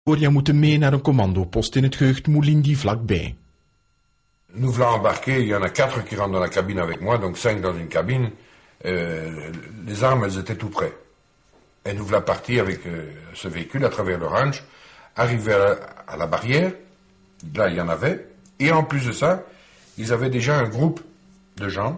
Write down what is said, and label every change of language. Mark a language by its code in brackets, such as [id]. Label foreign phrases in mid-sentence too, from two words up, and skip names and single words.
[nl] Gloria moeten mee naar een commandopost in het gehucht Mulindi vlakbij. [fr] Nous voilà embarqués, il y en a 4 qui rentrent dans la cabine avec moi, donc 5 dans une cabine. Les armes, elles étaient tout près. Et nous voilà partis avec ce véhicule à travers le ranch, arrivés à la barrière, là il y en avait, et en plus de ça, ils avaient déjà un groupe de gens.